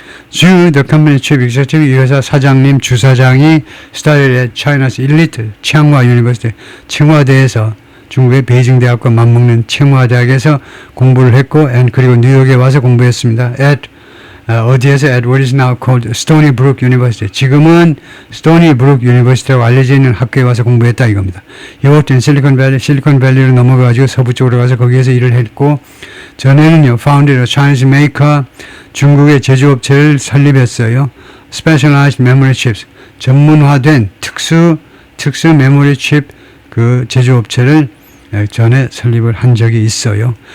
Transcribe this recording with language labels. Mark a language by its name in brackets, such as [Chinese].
[English] The company chief executive, [Korean] 이 회사 사장님, 주사장이 [English] studied at China's elite [Korean] 칭화 University, 칭화대에서, 중국의 베이징 대학과 맞먹는 칭화 대학에서 공부를 했고, 그리고 뉴욕에 와서 공부했습니다. 어디에서? [English] at what is now called Stony Brook University. [Korean] 지금은 Stony Brook University라고 알려져 있는 학교에 와서 공부했다 이겁니다. [English] He worked in [Korean] 실리콘밸리로 넘어가가지고 서부 쪽으로 가서 거기에서 일을 했고, 전에는요, [English] founded a Chinese maker, [Korean] 중국의 제조업체를 설립했어요. [English] Specialized memory chips, [Korean] 전문화된 특수 메모리 칩 그 제조업체를 전에 설립을 한 적이 있어요.